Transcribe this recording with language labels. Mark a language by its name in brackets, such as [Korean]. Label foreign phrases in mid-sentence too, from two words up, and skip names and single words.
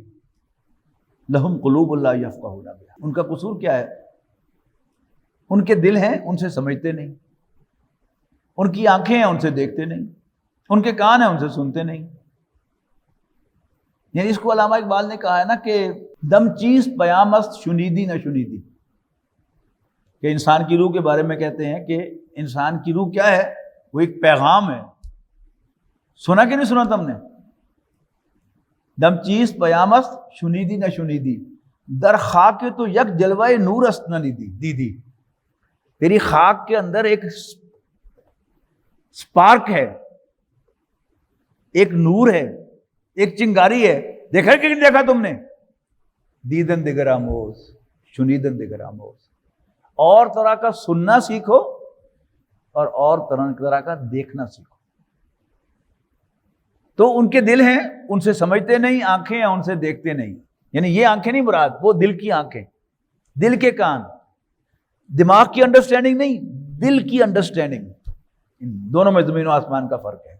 [Arabic] لہم قلوب لا یفقہون بہا، [Urdu] ان کا قصور کیا ہے؟ ان کے دل ہیں، ان سے سمجھتے نہیں، ان کی آنکھیں ہیں، ان سے دیکھتے نہیں، ان کے کان ہیں، ان سے سنتے نہیں۔ یعنی اس کو علامہ اقبال نے کہا ہے نا کہ [Persian] دم چیز پیام است شنیدی نہ شنیدی، [Urdu] کہ انسان کی روح کے بارے میں کہتے ہیں کہ انسان کی روح کیا ہے؟ وہ ایک پیغام ہے، سنا کہ نہیں سنا تم نے؟ [Persian] دم چیز پیام است شنیدی نہ شنیدی، در خاک تو یک جلوہ نور است نہ دیدی، [Urdu] تیری خاک کے اندر ایک سپارک ہے، ایک نور ہے، ایک چنگاری ہے، دیکھا کہ نہیں دیکھا تم نے؟ [Persian] دیدن دگر آموز شنیدن دگر آموز، [Urdu] اور طرح کا سننا سیکھو اور طرح کا دیکھنا سیکھو۔ تو ان کے دل ہیں، ان سے سمجھتے نہیں، آنکھیں ہیں، ان سے دیکھتے نہیں۔ یعنی یہ آنکھیں نہیں مراد، وہ دل کی آنکھیں، دل کے کان، دماغ کی انڈرسٹینڈنگ نہیں، دل کی انڈرسٹینڈنگ، ان دونوں میں زمین و آسمان کا فرق ہے۔